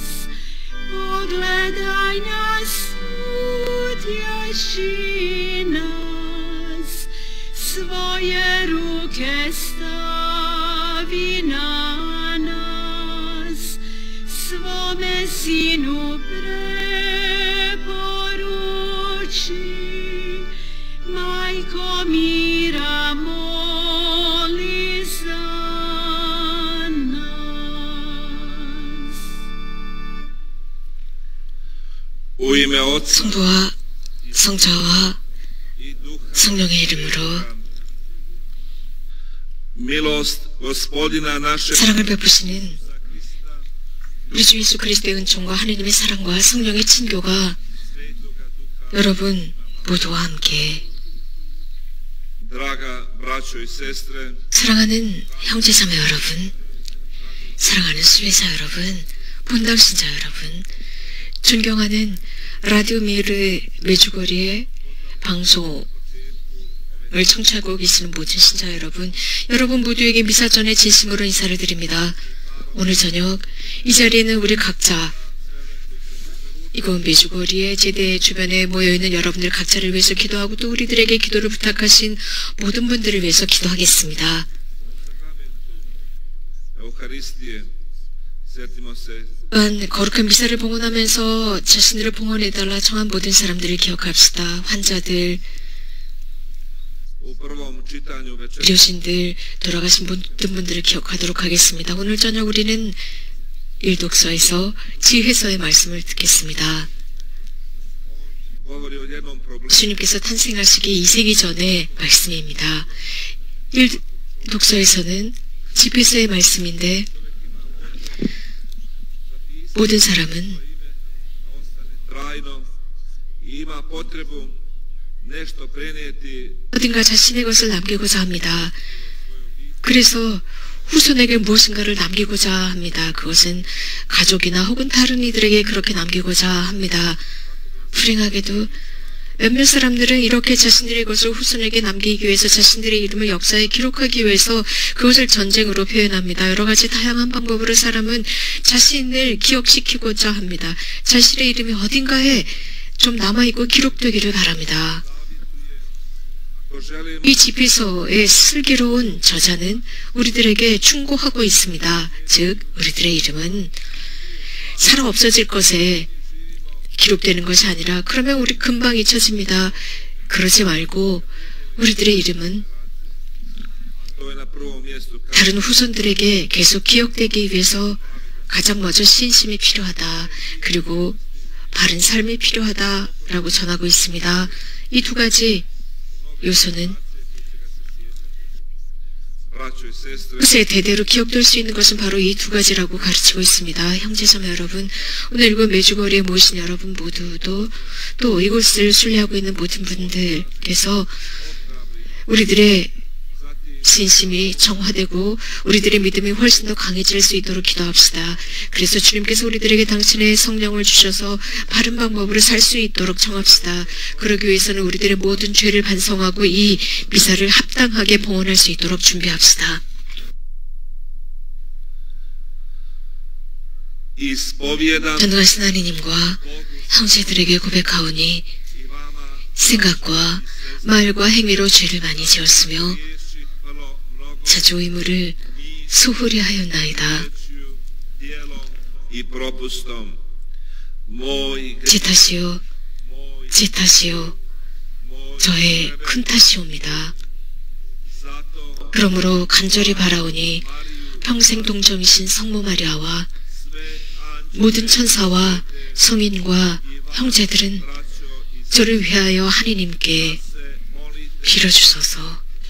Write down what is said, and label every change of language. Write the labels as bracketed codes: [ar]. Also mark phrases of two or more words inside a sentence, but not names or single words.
[hr] Pogledaj nas, utješi nas, svoje ruke stavi na nas, svome sinu preporuči, majko mira moli za nas. U ime Otca [ko] 성부와 성자와 [hr] i Duha [ko] 성령의 이름으로 [hr] milost Gospodina našeg [ko] 사랑을 베푸시는 우리 주 예수 그리스도의 은총과 하느님의 사랑과 성령의 친교가 여러분 모두와 함께 [hr] draga braćo i sestre, [ko] 사랑하는 형제자매 여러분, 사랑하는 수배사 여러분, 본당 신자 여러분, 존경하는 라디오 미르 메주거리의 방송을 청취하고 계시는 모든 신자 여러분, 여러분 모두에게 미사 전에 진심으로 인사를 드립니다. 오늘 저녁 이 자리에는 우리 각자 이곳 메주거리의 제대 주변에 모여있는 여러분들 각자를 위해서 기도하고 또 우리들에게 기도를 부탁하신 모든 분들을 위해서 기도하겠습니다. [hr] Euharistije, sjetimo se [ko] 또한 거룩한 미사를 봉헌하면서 자신들을 봉헌해달라 청한 모든 사람들을 기억합시다. 환자들, [hr] u prvom čitanju večera [ko] 의료진들, 돌아가신 모든 분들을 기억하도록 하겠습니다. 오늘 저녁 우리는 일독서에서 지혜서의 말씀을 듣겠습니다. [hr] govori o jednom problemu [ko] 예수님께서 탄생하시기 2세기 전의 말씀입니다. 일독서에서는 지혜서의 말씀인데 모든 사람은 [hr] trajno i ima potrebu nešto prenijeti [ko] 어딘가 자신의 것을 남기고자 합니다. 그래서 후손에게 무엇인가를 남기고자 합니다. 그것은 가족이나 혹은 다른 이들에게 그렇게 남기고자 합니다. 불행하게도 몇몇 사람들은 이렇게 자신들의 것을 후손에게 남기기 위해서 자신들의 이름을 역사에 기록하기 위해서 그것을 전쟁으로 표현합니다. 여러 가지 다양한 방법으로 사람은 자신을 기억시키고자 합니다. 자신의 이름이 어딘가에 좀 남아있고 기록되기를 바랍니다. [hr] ako želimo [ko] 이 집에서의 슬기로운 저자는 우리들에게 충고하고 있습니다. 즉 우리들의 이름은 살아 없어질 것에 기록되는 것이 아니라 그러면 우리 금방 잊혀집니다. 그러지 말고 우리들의 이름은 [hr] to je na prvom mjestu [ko] 다른 후손들에게 계속 기억되기 위해서 가장 먼저 신심이 필요하다. 그리고 바른 삶이 필요하다라고 전하고 있습니다. 이 두 가지 요소는 [hr] braćo i sestre [ko] 후세 대대로 기억될 수 있는 것은 바로 이 두 가지라고 가르치고 있습니다. 형제자매 여러분, 오늘 이곳 메주거리에 모신 여러분 모두도 또 이곳을 순례하고 있는 모든 분들께서 우리들의 신심이 정화되고 우리들의 믿음이 훨씬 더 강해질 수 있도록 기도합시다. 그래서 주님께서 우리들에게 당신의 성령을 주셔서 바른 방법으로 살 수 있도록 청합시다. 그러기 위해서는 우리들의 모든 죄를 반성하고 이 미사를 합당하게 봉헌할 수 있도록 준비합시다. [hr] ispovijedam [ko] 전능하신 하나님과 형제들에게 고백하오니 [hr] i vama [ko] 생각과 말과 행위로 죄를 많이 지었으며 [hr] riješi vrlo mnogo [ko] 자주 의무를 소홀히 하였나이다. [hr] rečju, dijelom i propustom. Moj [ko] 제 탓이요, [hr] moj [ko] 제 탓이요, [hr] moj [ko] 저의 큰 탓이옵니다. 그러므로 간절히 바라오니 평생 동정이신 성모 마리아와 모든 천사와 성인과 형제들은 저를 위하여 하느님께 빌어주소서.